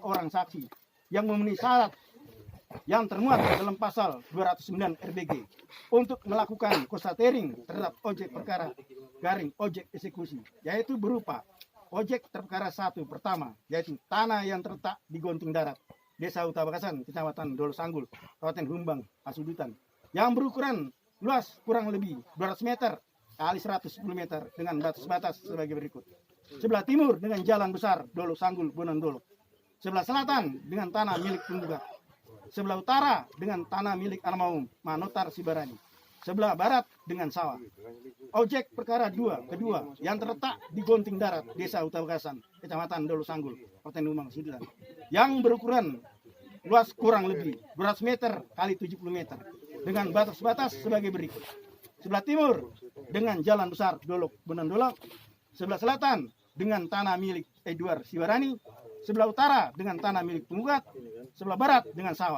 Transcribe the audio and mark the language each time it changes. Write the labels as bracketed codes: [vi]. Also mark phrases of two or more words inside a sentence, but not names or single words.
[id] orang saksi yang memenuhi syarat yang termuat dalam pasal 209 RBG untuk melakukan kuasa hearing terhadap objek perkara garing objek eksekusi, yaitu berupa objek perkara 1 pertama yaitu tanah yang terletak di Gonting Darat, Desa Utara Bakasan, Kecamatan Dolo Sanggul, Kabupaten Humbang Asudutan yang berukuran luas kurang lebih 200 meter kali 110 meter dengan batas-batas sebagai berikut. Sebelah timur dengan jalan besar Dolo Sanggul Bonan Dolok. Sebelah selatan dengan tanah milik penggugat. Sebelah utara dengan tanah milik almarhum Manotar Sibarani. Sebelah barat dengan sawah. Objek perkara kedua yang terletak di Gonting Darat, Desa Utara Bakasan, Kecamatan Dolo Sanggul, Kabupaten Humbang Asudutan yang berukuran luas kurang lebih 200 meter kali 70 meter dengan batas-batas sebagai berikut. Sebelah timur dengan jalan besar Dolok Bonan Dolok. Sebelah selatan dengan tanah milik Edward Sibarani. Sebelah utara dengan tanah milik penggugat. Sebelah barat dengan sawah.